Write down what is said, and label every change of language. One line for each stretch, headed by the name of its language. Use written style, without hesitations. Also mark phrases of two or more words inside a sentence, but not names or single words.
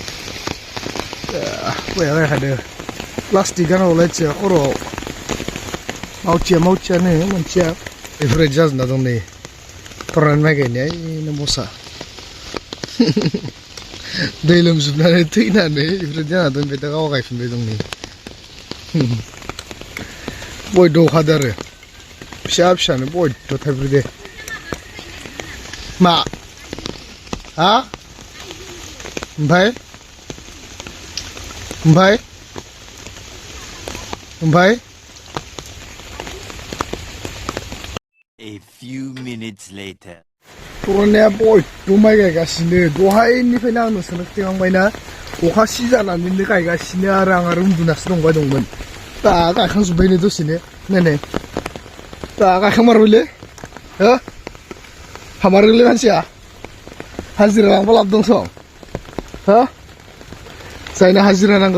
Bodo: बया गायखादो प्लास्टिक गानावलायथिया खर'आव मावथियानो मानसिया बेफोरबायदि जाजोबना दं नै थरायनानै माइ गायनाया ओइनो बसा दै लोमजोबनानै थैनानै बेफोरबायदि जाना दं ओमफ्राय दा गाव गायफिनबाय दं नै बयद' अखादो आरो फिसा फिसानो बयद' थाइब्रैदे मा हा ओमफ्राय
English: A few minutes later.
Bodo: थरायनाया बयद' माइ गायगासिनो दहायनिफ्रायनो आं नोंसोरनो खिन्थाखांबायना अखा सिजानानैनो गायगासिनो आरो आं आरो उन्दुनासो दंमोन दा गायखांजोब्बायनो दसेनो नै दा गायखांमारबायलै हो हामारगोलै मानसिया हाजिरा लांबा लाब दंस' हो जायना हाजिरा नांगौ